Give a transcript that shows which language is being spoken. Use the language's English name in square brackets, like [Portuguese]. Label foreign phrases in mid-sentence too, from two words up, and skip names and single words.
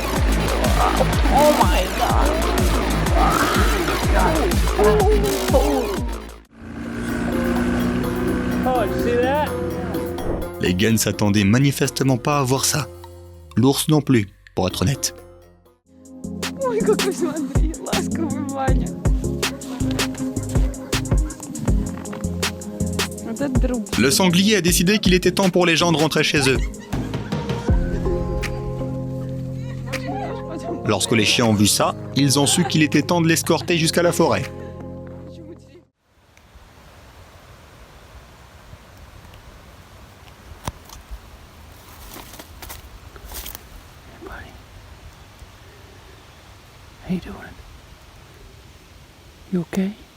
[English] Oh my god. Oh, [French] Les Gens s'attendaient manifestement pas à voir ça. L'ours non plus, pour être honnête. [Russian] Ой, какой смотри, ласковый Ваня. Вот это друг. [French] Le sanglier a décidé qu'il était temps pour les gens de rentrer chez eux. Lorsque les chiens ont vu ça, ils ont su qu'il était temps de l'escorter jusqu'à la forêt. [English] How you doing? You okay?